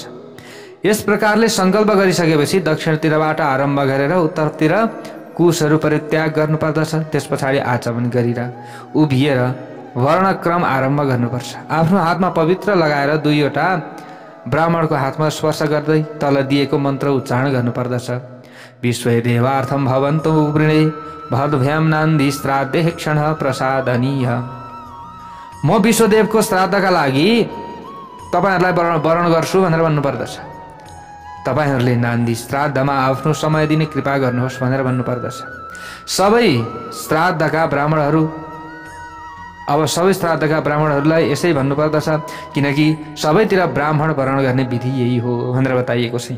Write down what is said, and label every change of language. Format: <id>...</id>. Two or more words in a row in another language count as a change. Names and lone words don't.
<ne>यस प्रकारले सङ्कल्प गरिसकेपछि दक्षिणतिरबाट आरम्भ गरेर उत्तरतिर कुशहरू परित्याग गर्नुपर्दछ। त्यस पछाडि आचमन गरेर उभिएर वर्णक्रम आरम्भ गर्नुपर्छ। आफ्नो हातमा पवित्र लगाएर 2 वटा ब्राह्मणको हातमा स्पर्श गर्दै तल दिएको मन्त्र उच्चारण गर्नुपर्दछ।</ne> <sa>विश्वदेवार्थं भवन्तु वृणे भद्भ्याम नान्दी श्राद्धे क्षण प्रसादनीय।</sa> <ne>म विश्वदेवको श्राद्धका लागि तपाईहरुलाई वरण गर्छु भनेर भन्नुपर्दछ। तपाईहरुले नान्दी श्राद्धमा आफ्नो समय दिने कृपा गर्नुहोस् भनेर भन्नुपर्दछ। सबै श्राद्धका ब्राह्मणहरूलाई यसै भन्नुपर्दछ, किनकि सबैतिर ब्राह्मण वरण गर्ने विधि यही हो भनेर बताइएको छ।</ne>